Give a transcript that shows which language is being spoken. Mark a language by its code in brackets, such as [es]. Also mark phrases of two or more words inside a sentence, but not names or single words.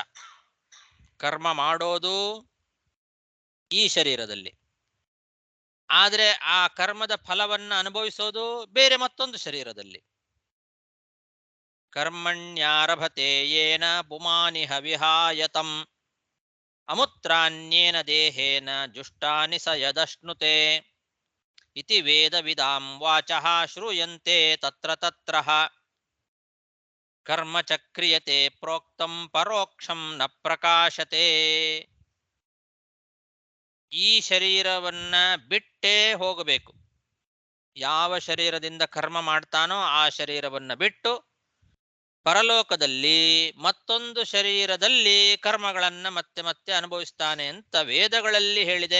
[kn] ಕರ್ಮ ಮಾಡೋದು ಈ ಶರೀರದಲ್ಲಿ, ಆದರೆ ಆ ಕರ್ಮದ ಫಲವನ್ನು ಅನುಭವಿಸೋದು ಬೇರೆ ಮತ್ತೊಂದು ಶರೀರದಲ್ಲಿ. [sa] ಕರ್ಮಣ್ಯಾರಭತೆ ಯೇನ ಪುಮಾನಿಹ ವಿಹಾಯತಂ ಅಮುತ್ರಾನ್ಯೇನ ದೇಹೇನ ಜುಷ್ಟಾನಿ ಸ ಯದಶ್ನುತೆ ಇತಿ ವೇದವಿದಾಂ ವಾಚಃ ಶ್ರೂಯಂತೆ ತತ್ರ ತತ್ರಃ ಕರ್ಮ ಚಕ್ರಿಯತೆ ಪ್ರೋಕ್ತಂ ಪರೋಕ್ಷಂ ನ ಪ್ರಕಾಶತೆ. [kn] ಈ ಶರೀರವನ್ನ ಬಿಟ್ಟೇ ಹೋಗಬೇಕು. ಯಾವ ಶರೀರದಿಂದ ಕರ್ಮ ಮಾಡ್ತಾನೋ ಆ ಶರೀರವನ್ನ ಬಿಟ್ಟು ಪರಲೋಕದಲ್ಲಿ ಮತ್ತೊಂದು ಶರೀರದಲ್ಲಿ ಕರ್ಮಗಳನ್ನ ಮತ್ತೆ ಮತ್ತೆ ಅನುಭವಿಸ್ತಾನೆ ಅಂತ ವೇದಗಳಲ್ಲಿ ಹೇಳಿದೆ.